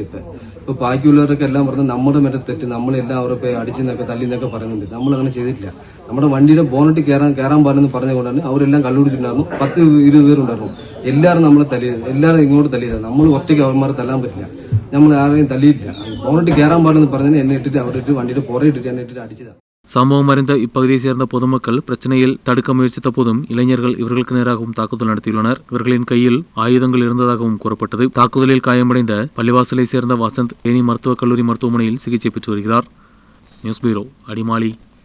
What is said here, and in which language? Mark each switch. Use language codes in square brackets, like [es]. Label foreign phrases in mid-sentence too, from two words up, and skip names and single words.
[ml] ഇപ്പൊ ബാക്കിയുള്ളവരൊക്കെ എല്ലാം പറഞ്ഞ് നമ്മുടെ മറ്റേ തെറ്റ്, നമ്മളെല്ലാം അവരെ അടിച്ചെന്നൊക്കെ തല്ലിന്നൊക്കെ പറയുന്നുണ്ട്. നമ്മളങ്ങനെ ചെയ്തിട്ടില്ല. നമ്മുടെ വണ്ടിയുടെ ബോണറ്റ് കയറാൻ പാടില്ലെന്ന് പറഞ്ഞുകൊണ്ടാണ് അവരെല്ലാം കള്ളുപിടിച്ചിട്ടുണ്ടായിരുന്നു. 10-20 പേരുണ്ടായിരുന്നു. എല്ലാവരും നമ്മളെ തല്ലിയത്, എല്ലാവരും ഇങ്ങോട്ട് തല്ലിയത്. നമ്മൾ ഒറ്റയ്ക്ക് അവന്മാരെ തല്ലാൻ പറ്റില്ല. നമ്മൾ ആരെയും തല്ലിയിട്ടില്ല. ബോണറ്റ് കയറാൻ പാടില്ലെന്ന് പറഞ്ഞതിന് എന്നെ ഇട്ടിട്ട് അവിടെ ഇട്ട് വണ്ടിയുടെ പുറകെ ഇട്ടിട്ട് എന്നെ ഇട്ടിട്ട് അടിച്ചതാണ്. [ta] சம்பவம் அறிந்த இப்பகுதியை சேர்ந்த பொதுமக்கள் பிரச்சனையில் தடுக்க முயற்சித்த போதும் இளைஞர்கள் இவர்களுக்கு நேராகவும் தாக்குதல் நடத்தியுள்ளனர். இவர்களின் கையில் ஆயுதங்கள் இருந்ததாகவும் கூறப்பட்டது. தாக்குதலில் காயமடைந்த பள்ளிவாசலை சேர்ந்த வசந்த் தேனி மருத்துவக் கல்லூரி மருத்துவமனையில் சிகிச்சை பெற்று வருகிறார். [en] News Bureau, [ta] அடிமாலி.